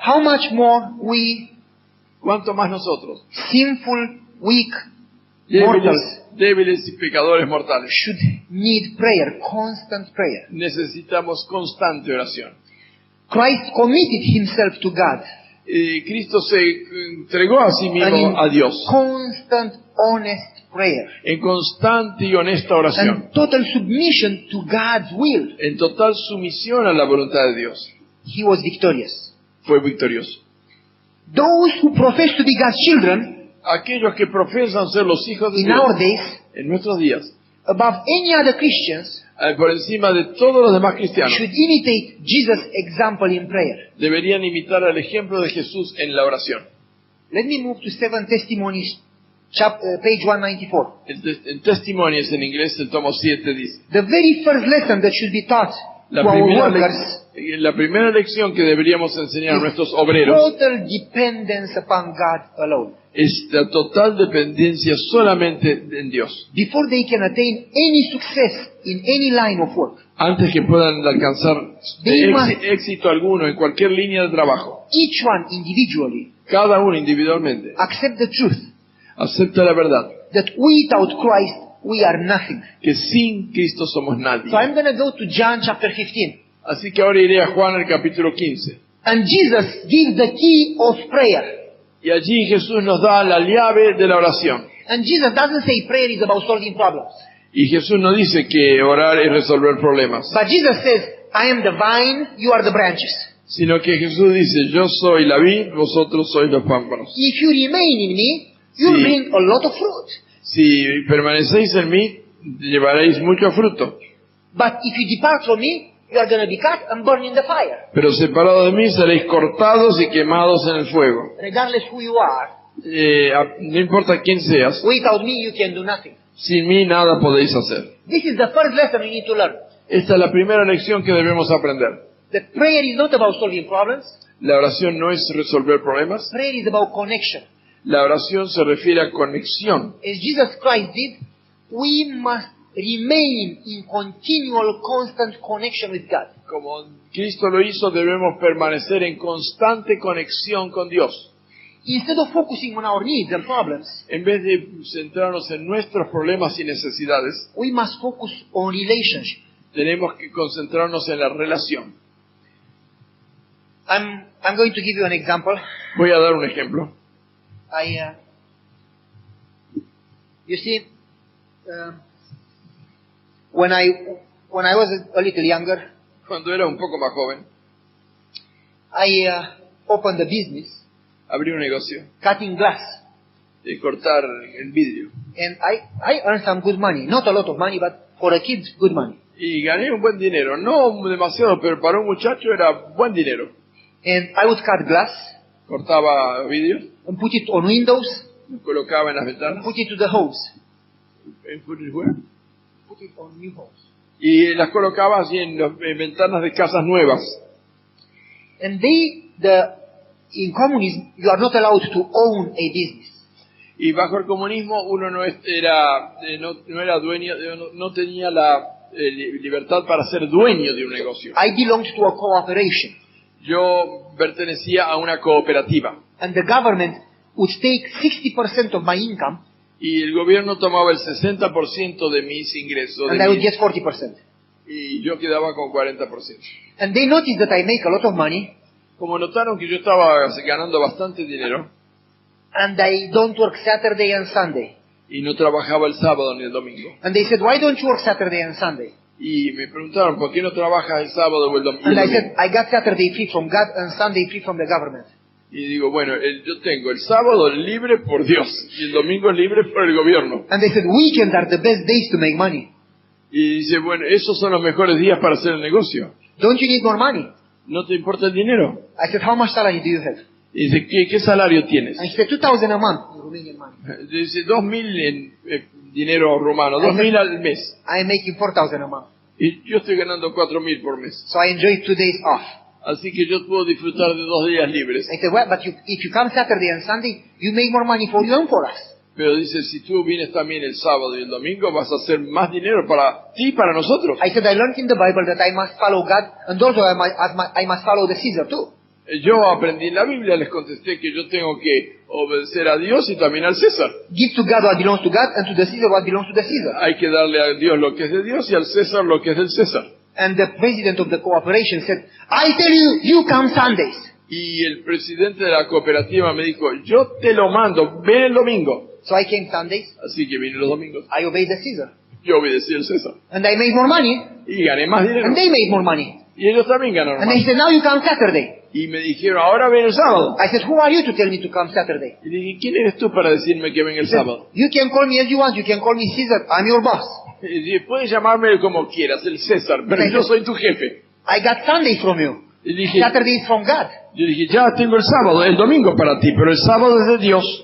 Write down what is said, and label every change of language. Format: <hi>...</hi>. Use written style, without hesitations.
<en>how much more we,</en> <es>¿cuánto más nosotros,</es> <en>sinful, weak mortals,</en> <es>débiles y pecadores mortales,</es> <en>should need prayer, constant prayer?</en> <es>necesitamos constante oración?</es> <en>Christ committed himself to God</en> <es>Cristo se entregó a sí</es> <en>and</en> <es>mismo</es> <en>in</en> <es>a Dios</es> <en>constant, honest prayer</en> <es>en constante y honesta oración,</es> <en>and total submission to God's will.</en> <es>en total sumisión a la voluntad de Dios.</es> <en>He was victorious.</en> <es>Fue victorioso.</es> <en>Those who profess to be God's children</en> <es>Aquellos que profesan ser los hijos de</es> <en>in</en> <es>Dios</es> <en>our days,</en> <es>en nuestros días,</es> <en>above any other Christians,</en> <es>por encima de todos los demás cristianos,</es> <en>should imitate Jesus' example in prayer.</en> <es>deberían imitar el ejemplo de Jesús en la oración.</es> <en>Let me move to 7 Testimonies, page 194.</en> <es>En Testimonies en inglés, el tomo 7 dice,</es> <en>The very first lesson that should be taught</en> <es>La</es> <en>to our</en> <es>primera</es> <en>workers</en> <es>La primera lección que deberíamos enseñar a nuestros obreros</es> <en>total dependence upon God alone.</en> <es>es la total dependencia solamente en Dios.</es> <en>Before they can attain any success in any line of work,</en> <es>Antes que puedan alcanzar</es> <en>They must-</en> <es>éxito alguno en cualquier línea de trabajo,</es> <en>each one individually</en> <es>cada uno individualmente</es> <en>accept the truth</en> <es>acepta la verdad,</es> <en>that without Christ we are nothing.</en> <es>que sin Cristo somos nadie.</es> <en>So I'm going to go to John chapter 15.</en> <es>Así que ahora iré a Juan el capítulo 15.</es> <en>And Jesus gives the key of prayer.</en> <es>Y allí Jesús nos da la llave de la oración.</es> <en>And Jesus doesn't say prayer is about solving problems.</en> <es>Y Jesús no dice que orar es resolver problemas,</es> <en>But Jesus says, I am the vine, you are the branches.</en> <es>sino que Jesús dice, yo soy la vid, vosotros sois los pámpanos.</es> <en>If you remain in me, you'll</en> <es>Sí.</es> <en>bring a lot of fruit.</en> <es>Si permanecéis en mí, llevaréis mucho fruto.</es> <en>But if you depart from me, you are going to be cut and burned in the fire.</en> <es>Pero separados de mí seréis cortados y quemados en el fuego.</es> <en>Regardless who you are,</en> <es>No importa quién seas,</es> <en>without me you can do nothing.</en> <es>sin mí nada podéis hacer.</es> <en>This is the first lesson we need to learn.</en> <es>Esta es la primera lección que debemos aprender.</es> <en>That prayer is not about solving problems.</en> <es>La oración no es resolver problemas.</es> <en>Prayer is about connection.</en> <es>La oración se refiere a conexión.</es> <en>As Jesus Christ did, we must remain in continual, constant connection with God.</en> <es>Como Cristo lo hizo, debemos permanecer en constante conexión con Dios.</es> <en>Instead of focusing on our needs and problems,</en> <es>En vez de centrarnos en nuestros problemas y necesidades,</es> <en>we must focus on relationship.</en> <es>tenemos que concentrarnos en la relación.</es> <en>I'm going to give you an example.</en> <es>Voy a dar un ejemplo.</es> <en>You see, when I was a little younger,</en> <es>Cuando era un poco más joven,</es> <en>I opened a business</en> <es>abrí un negocio</es> <en>cutting glass,</en> <es>de cortar el vidrio.</es> <en>and I earned some good money. Not a lot of money, but for a kid, good money.</en> <es>Y gané un buen dinero. No demasiado, pero para un muchacho era buen dinero.</es> <en>And I would cut glass</en> <es>Cortaba vidrio,</es> <en>and put it on windows,</en> <es>lo colocaba en las</es> <en>and</en> <es>ventanas.</es> <en>put it to the homes. Put it where? Put it on new homes.</en> <es>Y las colocaba así en ventanas de casas nuevas.</es> <en>And in communism, you are not allowed to own a business.</en> <es>Y bajo el comunismo uno no era dueño, no tenía la libertad para ser dueño de un negocio.</es> <en>I belonged to a cooperation,</en> <es>Yo pertenecía a una cooperativa</es> <en>and the government would take 60% of my income,</en> <es>y el gobierno tomaba el 60% de mis ingresos</es> <en>and I would get 40%.</en> <es>y yo quedaba con 40%.</es> <en>And they noticed that I make a lot of money,</en> <es>Como notaron que yo estaba ganando bastante dinero</es> <en>and I don't work Saturday and Sunday.</en> <es>y no trabajaba el sábado ni el domingo,</es> <en>And they said, why don't you work Saturday and Sunday?</en> <es>y me preguntaron, ¿por qué no trabajas el sábado o el domingo?</es> <en>And I said, I got Saturday free from God and Sunday free from the government.</en> <es>Y digo, bueno, yo tengo el sábado libre por Dios y el domingo libre por el gobierno.</es> <en>And they said, weekends are the best days to make money.</en> <es>Y dice, bueno, esos son los mejores días para hacer el negocio.</es> <en>Don't you need more money?</en> <es>¿No te importa el dinero?</es> <en>I said, how much salary do you have?</en> <es>Y dice, ¿qué salario tienes?</es> <en>And he said, 2,000 a month in Romanian money.</en> <es>Dice, 2.000 en dinero rumano, 2.000 al mes.</es> <en>I am making 4,000 a month.</en> <es>Y yo estoy ganando 4.000 por mes.</es> <en>So I enjoy 2 days off.</en> <es>Así que yo puedo disfrutar de 2 días libres.</es> <en>I said, well, but if you come Saturday and Sunday, you make more money for you and for us.</en> <es>Pero dice, si tú vienes también el sábado y el domingo, vas a hacer más dinero para ti y para nosotros.</es> <en>I said, I learned in the Bible that I must follow God, and also I must follow the Caesar too.</en> <es>Yo aprendí en la Biblia, les contesté que yo tengo que obedecer a Dios y también al César.</es> <en>Give to God what belongs to God, and to the Caesar what belongs to the Caesar.</en> <es>Hay que darle a Dios lo que es de Dios y al César lo que es del César.</es> <en>And the president of the cooperation said, I tell you, you come Sundays.</en> <es>Y el presidente de la cooperativa me dijo, yo te lo mando, ven el domingo.</es> <en>So I came Sundays,</en> <es>Así que vine los domingos.</es> <en>I obeyed the Caesar.</en> <es>Yo obedecí al César.</es> <en>And I made more money,</en> <es>Y gané más dinero.</es> <en>and they made more money.</en> <es>Y ellos también ganaron</es> <en>And they</en> <es>más.</es> <en>said, now you come Saturday.</en> <es>Y me dijeron, ahora ven el sábado.</es> <en>I said, who are you to tell me to come Saturday?</en> <es>Y dije, ¿quién eres tú para decirme que venga el sábado?</es> <en>You can call me as you want, you can call me Caesar, I'm your boss.</en> <es>Y dije, puedes llamarme como quieras, el César, pero yo soy tu jefe.</es> <en>I got Sunday from you.</en> <es>Y dije,</es> <en>Saturday is from God.</en> <es>yo dije, ya tengo el sábado, el domingo para ti, pero el sábado es de Dios.</es>